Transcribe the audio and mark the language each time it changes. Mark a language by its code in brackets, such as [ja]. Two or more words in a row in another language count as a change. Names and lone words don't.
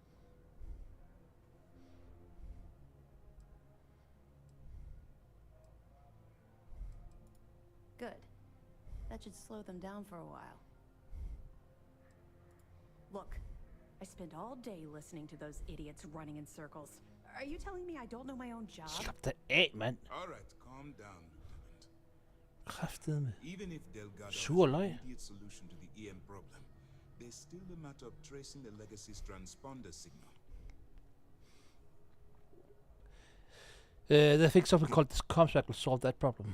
[en] Good. That should slow them down for a while. Look, I spent all day listening to those idiots running in circles. Are you telling me I don't know my own job? [da] Slap det af, mand. [en] All right, calm down, Lieutenant. [da] Kraftedeme. [en] Even if Delgado Sur has løg. an immediate solution to the EM problem, there's still the matter of tracing the legacy's transponder signal. They think something called this comspec will solve that problem.